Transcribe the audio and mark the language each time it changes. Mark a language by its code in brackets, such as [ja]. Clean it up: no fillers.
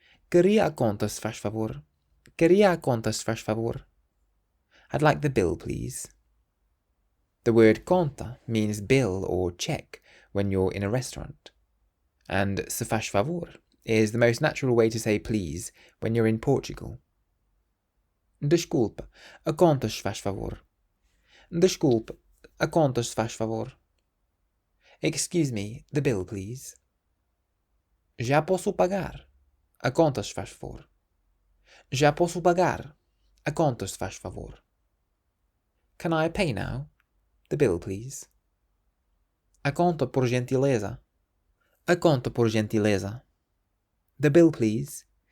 [pt] Queria a conta se faz favor. Queria a conta se faz favor. [en] I'd like the bill please. The word conta means bill or check when you're in a restaurant. And [pt] se faz favor [en] is the most natural way to say please when you're in Portugal. [pt] Desculpa, a conta se faz favor. Desculpa, a conta se faz favor. [en] Excuse me, the bill please. [pt] Já posso pagar. A conta se faz favor. Já posso pagar. A conta se faz favor. [en] Can I pay now? The bill please. [pt] A conta por gentileza. A conta por gentileza. [en] The bill please.